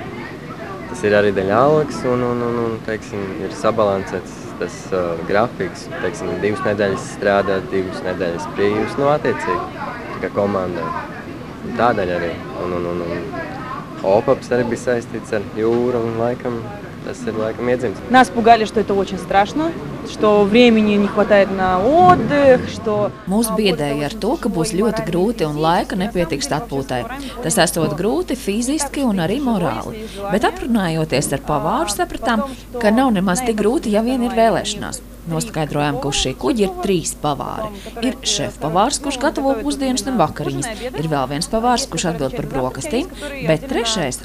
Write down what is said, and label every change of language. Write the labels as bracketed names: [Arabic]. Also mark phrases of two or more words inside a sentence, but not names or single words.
[Latvian] Tas ir arī daļa algas un teiksim, ir sabalansēts tas grafiks. Teiksim, 2 nedēļas strādāt, 2 nedēļas brīvs, attiecīgi, kā komandai. Tādēļ arī. ОПАПС arī bija saistīts ar jūru un laikam tas ir iedzims. [Russian] Нас пугали, что это очень страшно, что времени не хватает на отдых, что... [Latvian] Mūs biedēja ar to, ka būs ļoti grūti un laika nepietiks atpūtai. Tas esot grūti fiziski un arī morāli. Bet aprunājoties ar pavāru sapratām, ka nav nemaz tik grūti, ja vien ir vēlēšanās. Noskaidrojām, ka uz šī kuģa ir 3 pavāri. Ir šefpavārs, kurš gatavo pusdienas un vakariņas, ir vēl viens pavārs, kurš atbild par brokastīm, bet 3.